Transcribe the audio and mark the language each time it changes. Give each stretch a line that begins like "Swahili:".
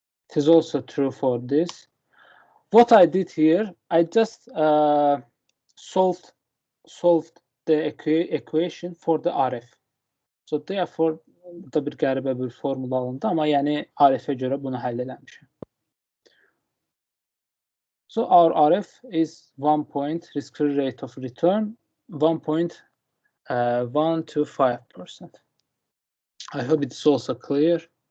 English: It is also true for this. What I did here, I just solved the equation for the RF. So therefore,
Azerbaijani: burada bir qəribə bir formula alındı, amma yəni RF-ə görə bunu həll eləmişəm.
English: So our RF is 1 point risk-free rate of return, 1.125%. I hope it's also clear.